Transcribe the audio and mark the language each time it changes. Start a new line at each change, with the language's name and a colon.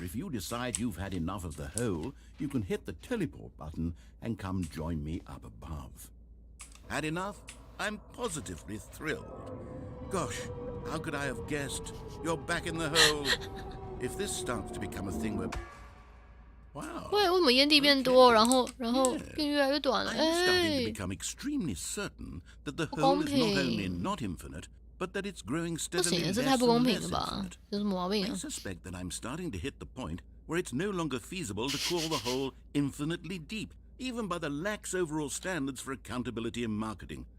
English: If you decide you've had enough of the hole, you can hit the teleport button and come join me up above. Had enough? I'm positively thrilled. Gosh, how could I have guessed? You're back in the hole. If this starts to become a thing where... Wow.
Chinese: 为什么烟蒂变多，然后变越来越短了？
English: I'm starting to become extremely certain that the hole is not only not infinite, but that it's growing steadily less and less infinite. I suspect that I'm starting to hit the point where it's no longer feasible to call the hole infinitely deep, even by the lax overall standards for accountability and marketing.